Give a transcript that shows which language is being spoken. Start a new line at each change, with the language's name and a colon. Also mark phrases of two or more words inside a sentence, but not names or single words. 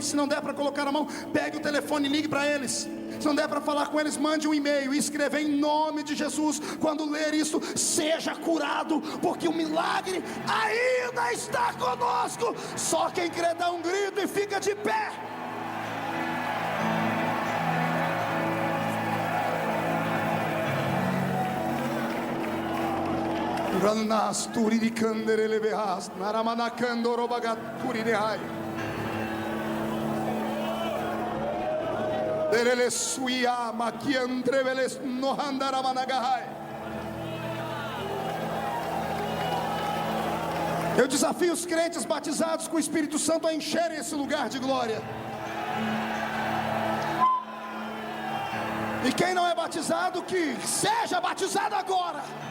Portuguese: Se não der para colocar a mão, pegue o telefone e ligue para eles. Se não der para falar com eles, mande um e-mail e escreva: em nome de Jesus. Quando ler isso, seja curado, porque o milagre ainda está conosco. Só quem crê dá um grito e fica de pé. Ranas turiri kandere behas naramana kandoro bagat turiri hai derele suia makiandre veles no handara managahai. Eu desafio os crentes batizados com o Espírito Santo a encherem esse lugar de glória. E quem não é batizado, que seja batizado agora.